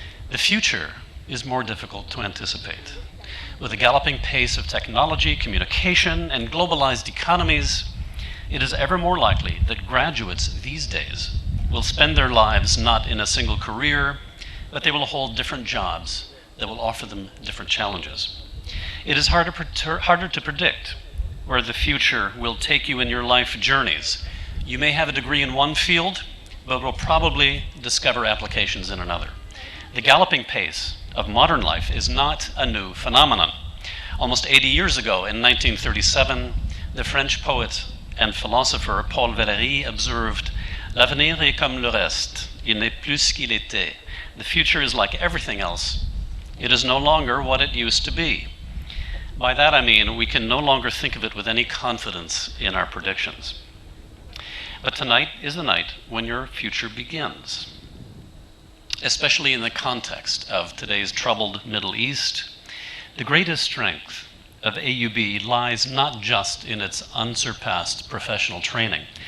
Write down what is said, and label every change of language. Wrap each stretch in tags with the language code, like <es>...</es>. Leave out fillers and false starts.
<en>The future is more difficult to anticipate. With the galloping pace of technology, communication, and globalized economies, it is ever more likely that graduates these days will spend their lives not in a single career, but they will hold different jobs that will offer them different challenges. It is harder to predict where the future will take you in your life journeys. You may have a degree in one field, but will probably discover applications in another. The galloping pace of modern life is not a new phenomenon. Almost 80 years ago, in 1937, the French poet and philosopher Paul Valéry observed,</en> <fr>"L'avenir est comme le reste, il n'est plus ce qu'il était."</fr> <en>The future is like everything else. It is no longer what it used to be. By that I mean we can no longer think of it with any confidence in our predictions. But tonight is the night when your future begins. Especially in the context of today's troubled Middle East, the greatest strength of AUB lies not just in its unsurpassed professional training.</en>